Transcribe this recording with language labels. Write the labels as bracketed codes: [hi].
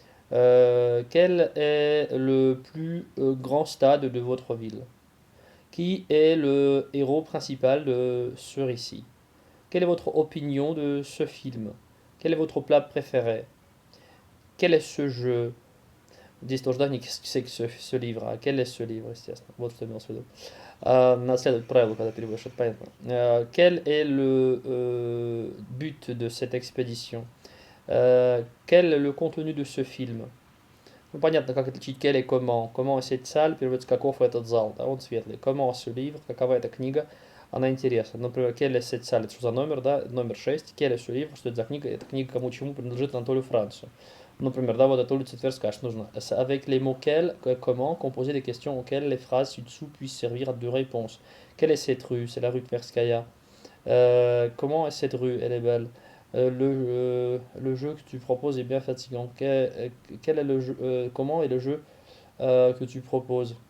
[fr] Quel est le plus grand stade de votre ville? Qui est le héros principal de ce récit? Quelle est votre opinion de ce film? Quel est votre plat préféré? Quel est ce jeu? [ru] Здесь тоже, да, [fr] qu'est-ce que c'est que ce livre? А quel est ce livre, естественно. [ru] Вот что имелось в виду. Надо следовать правилу, когда переводишь, это понятно. [fr] Quel est le but de cette expédition? Quel est le contenu de ce film? [ru] Ну, понятно, как отличить [fr] quel et comment. Comment est cette salle, [ru] переводится каков этот зал, да, он светлый. [fr] Comment ce livre, [ru] какова эта книга. она интересна. Например, [fr] «Quelle est cette salle?» [ru] Это что за номер, да? Номер 6. [fr] «Quel est ce livre?» [ru] Что это за книга? Это книга кому чему принадлежит Анатолию Францу. Например, да, вот эта улица Тверская, что нужно. [fr] Avec les mots quels, comment, composer des questions auxquelles les phrases ci-dessous puissent servir de réponse. Quelle est cette rue? C'est la rue Tverskaya. Comment est cette rue? Elle est belle. Le jeu que tu proposes est bien fatigant. Quel est le jeu, comment est le jeu que tu proposes?